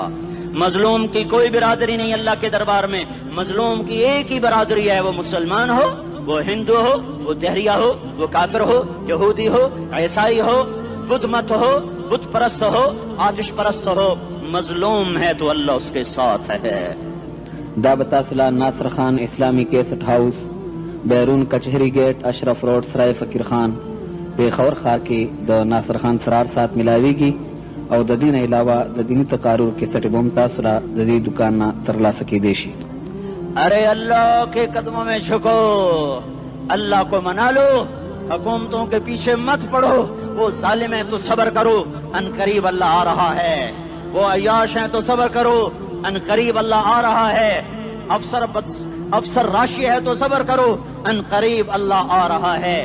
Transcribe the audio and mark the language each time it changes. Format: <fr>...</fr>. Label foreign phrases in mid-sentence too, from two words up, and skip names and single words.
<ur>مظلوم کی کوئی برادری نہیں اللہ کے دربار میں, مظلوم کی ایک ہی برادری ہے, وہ مسلمان ہو, وہ ہندو ہو, وہ دہریہ ہو, وہ کافر ہو, یہودی ہو, عیسائی ہو, بدھ مت ہو, بت پرست ہو, آتش پرست ہو, مظلوم ہے تو اللہ اس کے ساتھ ہے.</ur> <ps>دابتاصلہ ناصر خان اسلامی کیسٹ ہاؤس, بیرون کچہری گیٹ, اشرف روڈ, سرائے فقیر خان, پیښور ښار کې د ناصر خان سرار سات ملاویږي او د دې نه علاوه د دیني تقارر کیسټ به هم تاسو را د دې دکان نه ترلاسه کیدی شي.</ps> <ur>ارے اللہ کے قدموں میں جھکو, اللہ کو منا لو, حکومتوں کے پیچھے مت پڑو. وہ ظالم ہیں تو صبر کرو, ان قریب اللہ آ رہا ہے. وہ عیاش ہیں تو صبر کرو, ان قریب اللہ آ رہا ہے. افسر راشی ہے تو صبر کرو, ان قریب اللہ آ رہا ہے.</ur>